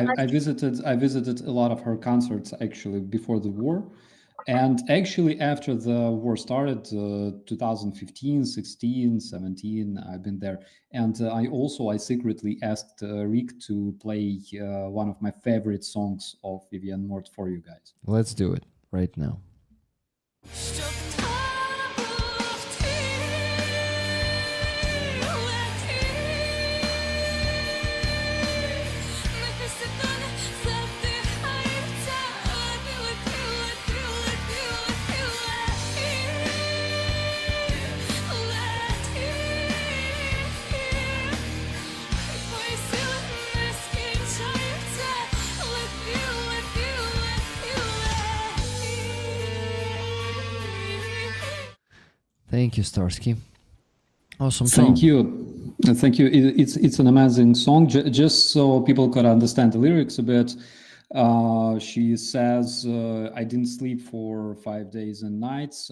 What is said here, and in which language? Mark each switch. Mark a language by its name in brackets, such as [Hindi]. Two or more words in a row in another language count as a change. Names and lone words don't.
[English] I visited a lot of her concerts actually before the war, and actually after the war started, 2015, 16, 17, I've been there, and I secretly asked Rick to play one of my favorite songs of Vivian Mort for you guys. let's do it right now. [Ukrainian] Щоб та був ти, лети, нехай світане задихається, лети, лети, лети, лети, лети, лети, лети, твої сили не скінчаються, лети, лети, лети, лети. [English] Thank you, Starsky. Awesome song. Thank you. Thank you. It's an amazing song. Just so people could understand the lyrics a bit, she says, "I didn't sleep for 5 days and nights.